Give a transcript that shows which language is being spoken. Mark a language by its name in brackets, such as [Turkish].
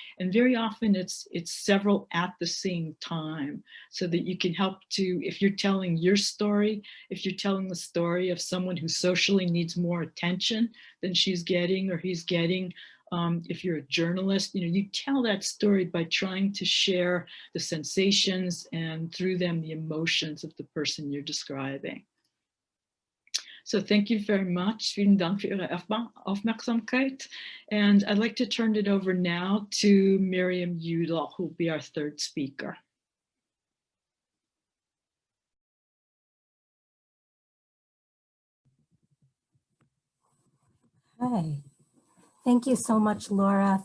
[English] And very often it's several at the same time, so that you can help to, if you're telling your story, if you're telling the story of someone who socially needs more attention than she's getting or he's getting, if you're a journalist, you tell that story by trying to share the sensations and through them the emotions of the person you're describing. So thank you very much. [German] Vielen Dank für Ihre Aufmerksamkeit. [English] And I'd like to turn it over now to Miriam Udel, who will be our third speaker. Hi. Thank you so much, Laura.